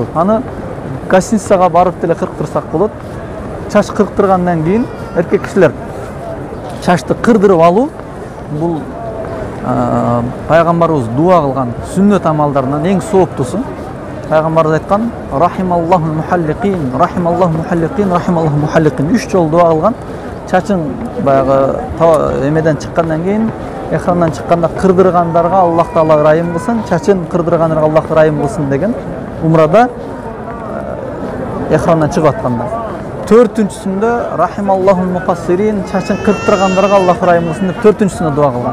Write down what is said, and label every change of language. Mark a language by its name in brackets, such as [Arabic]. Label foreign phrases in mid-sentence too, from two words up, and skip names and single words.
[Kyrgyz] Аны гостиницага барып деле кырктырсак болот. Чач кырктыргандан кийин эркек кишилер чачты кырдырып алуу бул пайгамбарыбыз дуа кылган сүннөт амалдарынан эң сооптусу. Пайгамбарыбыз айткан: [Arabic] "رحم الله المحلقين، رحم الله المحلقين، رحم الله المحلقين" [Kyrgyz] 3 жолу дуа кылган. Чачын баягы эмеден чыккандан кийин, эхрандан чыкканда кырдыргандарга Аллах Таала ырайым кылсын, чачын кырдыргандарга Аллах ырайым кылсын деген умрада эхрандан чыгып атканда. 4-сүндө [Arabic] رحم الله المقصرين, [Kyrgyz] чачын кырдыргандарга Аллах ырайым кылсын деп 4-сүндө дуа кылган.